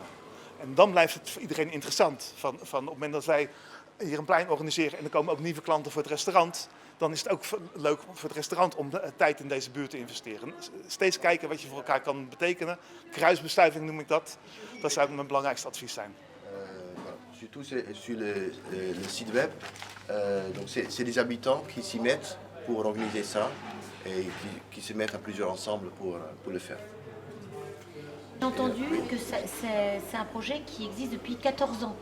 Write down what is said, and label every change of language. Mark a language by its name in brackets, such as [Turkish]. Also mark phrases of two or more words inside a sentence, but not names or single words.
[Dutch] En dan blijft het voor iedereen interessant. Op het moment dat wij hier een plein organiseren en er komen ook nieuwe klanten voor het restaurant, dan is het ook leuk voor het restaurant om tijd in deze buurt te investeren. Steeds kijken wat je voor elkaar kan betekenen. Kruisbestuiving noem ik dat. Dat zou mijn belangrijkste advies zijn. [French] Surtout sur le site web. Donc c'est des habitants qui s'y mettent pour organiser ça et qui se mettent à plusieurs ensemble pour le faire. J'ai entendu que c'est un projet qui existe depuis 14 ans.